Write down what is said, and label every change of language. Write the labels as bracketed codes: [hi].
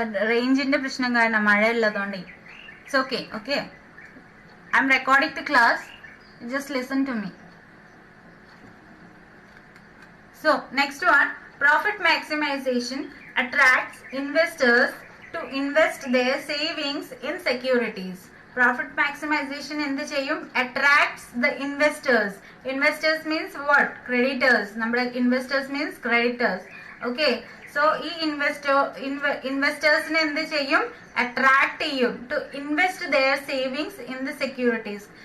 [ml] റേഞ്ചിന്റെ പ്രശ്നം കാരണം, മഴ ഉള്ളതുകൊണ്ട്. [en] It's okay. Okay, I am recording the class, just listen to me. So next one, profit maximization attracts investors to invest their savings in securities. [ml] Profit maximization എന്ത് ചെയ്യും? [en] Attracts the investors. Investors means what? Creditors. നമ്മുടെ investors means creditors. Okay, [ml] so ഈ ഇൻവെസ്റ്റേഴ്സിനെ എന്ത് ചെയ്യും, attract ചെയ്യും [en] To invest their savings in the securities.